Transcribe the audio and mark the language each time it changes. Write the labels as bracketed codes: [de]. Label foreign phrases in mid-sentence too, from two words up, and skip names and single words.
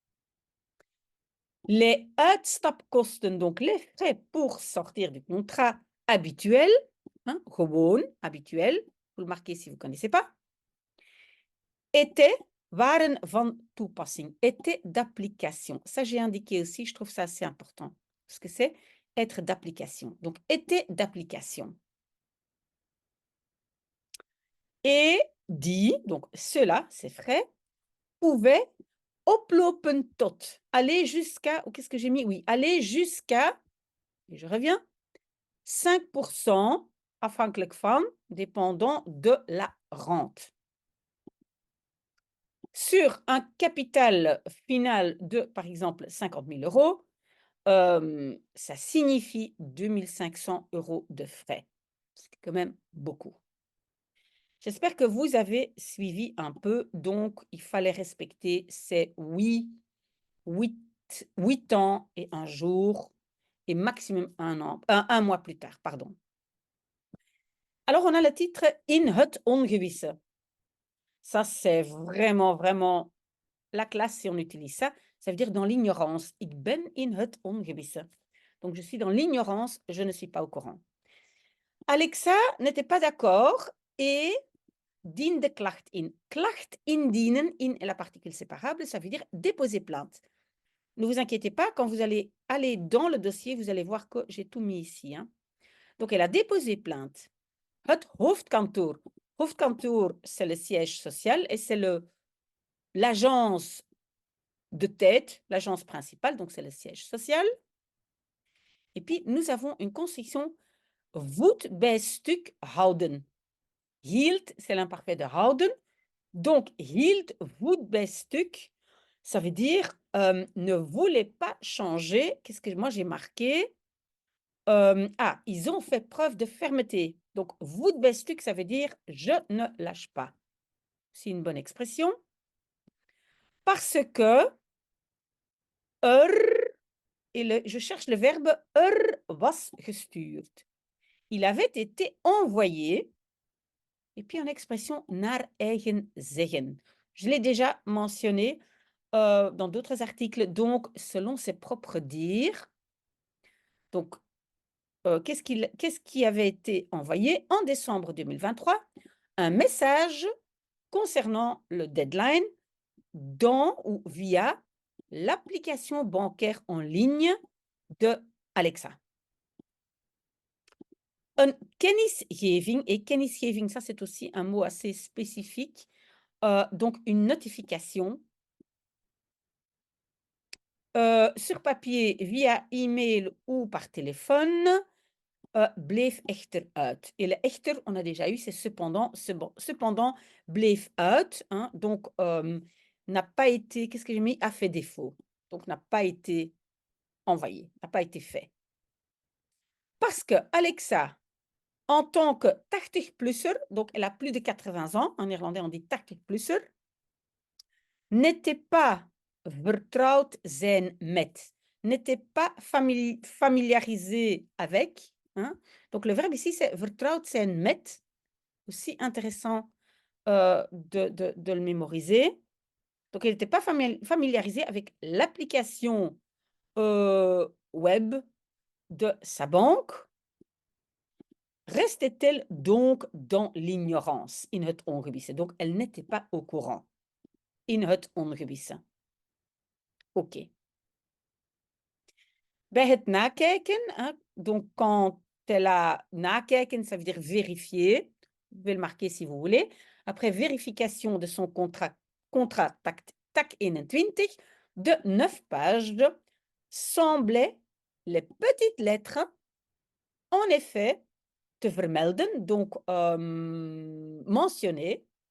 [fr] Les uitstapkosten, donc les frais pour sortir du contrat habituel, hein, gewoon, habituel, vous le marquez si vous ne connaissez pas, étaient, [nl] waren van toepassing, [fr] étaient d'application. Ça, j'ai indiqué aussi, je trouve ça assez important, parce que c'est être d'application. Donc, étaient d'application. Et dit, donc cela, c'est frais, pouvait [nl] oplopen tot, [fr] aller jusqu'à, ou qu'est-ce que j'ai mis? Oui, aller jusqu'à, et je reviens, 5%, [nl] afhankelijk van, [fr] dépendant de la rente. Sur un capital final de, par exemple, 50 000 euros, ça signifie 2 500 euros de frais. C'est quand même beaucoup. J'espère que vous avez suivi un peu. Donc, il fallait respecter ces 8 ans et 1 jour et maximum 1 an, 1 mois plus tard, pardon. Alors, on a le titre In het ongewisse. Ça, c'est vraiment, vraiment la classe si on utilise ça. Ça veut dire dans l'ignorance. [nl] Ik ben in het ongewisse. [fr] Donc, je suis dans l'ignorance, je ne suis pas au courant. Alexa n'était pas d'accord et [nl] diende klacht in. Klacht indienen in [fr] est la particule séparable, ça veut dire déposer plainte. Ne vous inquiétez pas, quand vous allez aller dans le dossier, vous allez voir que j'ai tout mis ici. Hein. Donc, elle a déposé plainte. [nl] Het hoofdkantoor. Hoofdkantoor, [fr] c'est le siège social et c'est l'agence de tête, l'agence principale, donc c'est le siège social. Et puis, nous avons une construction [nl] voet bij stuk houden. Hield, [fr] c'est l'imparfait de houden. Donc, hield, [nl] voet bij stuk, [fr] ça veut dire ne voulait pas changer. Qu'est-ce que moi j'ai marqué? Ils ont fait preuve de fermeté. Donc, [nl] voet bij stuk, [fr] ça veut dire je ne lâche pas. C'est une bonne expression. Parce que et je cherche le verbe [nl] was gestuurd. [fr] Il avait été envoyé. Et puis en expression [nl] naar eigen zeggen. [fr] Je l'ai déjà mentionné dans d'autres articles. Donc, selon ses propres dires. Donc, qu'est-ce qui avait été envoyé en décembre 2023? Un message concernant le deadline dans ou via l'application bancaire en ligne de Alexa. [nl] Een kennisgeving, [fr] et kennisgeving, ça c'est aussi un mot assez spécifique, donc une notification sur papier, via email ou par téléphone, [nl] bleef echter uit. [fr] Et le echter, on a déjà eu, c'est cependant, cependant [nl] bleef uit, [fr] hein, donc n'a pas été, qu'est-ce que j'ai mis? A fait défaut. Donc n'a pas été envoyé, n'a pas été fait. Parce que Alexa, en tant que 80-plusser, donc elle a plus de 80 ans, en néerlandais on dit 80-plusser, n'était pas [nl] vertrouwd zijn met, [fr] n'était pas familiarisé avec. Hein? Donc le verbe ici c'est [nl] vertrouwd zijn met, [fr] aussi intéressant de le mémoriser. Donc elle n'était pas familiarisée avec l'application web de sa banque. Restait-elle donc dans l'ignorance, [nl] in het ongewisse? [fr] Donc, elle n'était pas au courant, [nl] in het ongewisse. OK. Bij het nakijken, [fr] hein, donc quand elle a nakijken, ça veut dire vérifier. Vous pouvez le marquer si vous voulez. Après vérification de son contrat TAC 21, de 9 pages, semblaient les petites lettres, en effet, [nl] te vermelden, [fr] donc mentionner